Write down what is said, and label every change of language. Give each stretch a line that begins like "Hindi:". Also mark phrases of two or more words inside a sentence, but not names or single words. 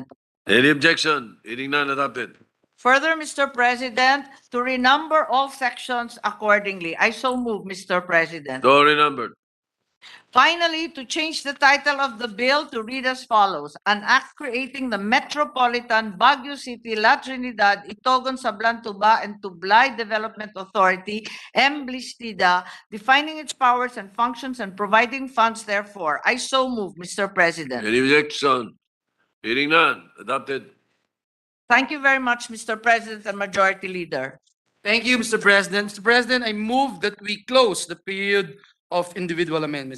English: Any objection? Hearing none. Adopted. Further, Mr. President, to renumber all sections accordingly. I so move, Mr. President. So renumbered. Finally, to change the title of the bill to read as follows. An act creating the Metropolitan Baguio City, La Trinidad, Itogon, Sablan, Tuba, and Tublay Development Authority, Emblistida, defining its powers and functions and providing funds therefore. I so move, Mr. President. Any objection? Hearing none. Adopted. Thank you very much, Mr. President and Majority Leader. Thank you, Mr. President. Mr. President, I move that we close the period of individual amendments.